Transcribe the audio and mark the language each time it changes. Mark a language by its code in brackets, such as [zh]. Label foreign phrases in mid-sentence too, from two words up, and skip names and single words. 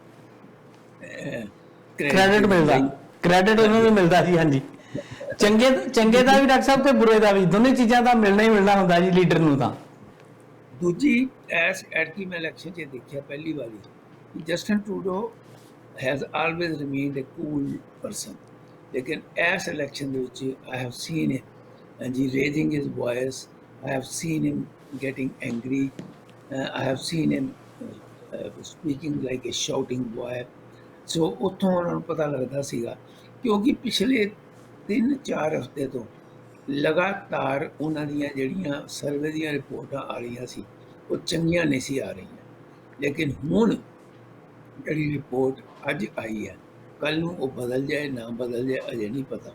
[pa] ਕ੍ਰੈਡਿਟ ਮਿਲਦਾ, ਕ੍ਰੈਡਿਟ ਉਹਨੂੰ ਵੀ ਮਿਲਦਾ ਸੀ। ਹਾਂਜੀ, ਚੰਗੇ ਦਾ ਵੀ ਡਾਕਟਰ ਸਾਹਿਬ ਤੇ ਬੁਰੇ ਦਾ ਵੀ, ਦੋਨੇ ਚੀਜ਼ਾਂ ਦਾ ਮਿਲਣਾ ਹੀ ਮਿਲਣਾ ਹੁੰਦਾ ਜੀ ਲੀਡਰ ਨੂੰ। ਤਾਂ ਦੂਜੀ ਐਤਕੀ ਮੈਂ ਇਲੈਕਸ਼ਨ 'ਚ ਦੇਖਿਆ ਪਹਿਲੀ ਵਾਰੀ [en] ਜਸਟਿਨ ਟਰੂਡੋ has always remained a cool person, लेकिन as election [pa] ਦੇ ਵਿੱਚ [en] I have seen him and he raising his voice, I have seen him getting angry, I have seen him speaking like a shouting boy. [pa] So ਉੱਥੋਂ ਉਹਨਾਂ ਨੂੰ ਪਤਾ ਲੱਗਦਾ ਸੀਗਾ, ਕਿਉਂਕਿ ਪਿਛਲੇ 3-4 ਹਫ਼ਤੇ ਤੋਂ ਲਗਾਤਾਰ ਉਹਨਾਂ ਦੀਆਂ ਜਿਹੜੀਆਂ ਸਰਵੇ ਦੀਆਂ ਰਿਪੋਰਟਾਂ ਆ ਰਹੀਆਂ ਸੀ ਉਹ ਚੰਗੀਆਂ ਨਹੀਂ ਸੀ ਆ ਰਹੀਆਂ। ਲੇਕਿਨ ਹੁਣ ਜਿਹੜੀ ਰਿਪੋਰਟ ਅੱਜ ਆਈ ਹੈ, ਕੱਲ੍ਹ ਨੂੰ ਉਹ ਬਦਲ ਜਾਏ ਨਾ ਬਦਲ ਜਾਏ ਅਜੇ ਨਹੀਂ ਪਤਾ।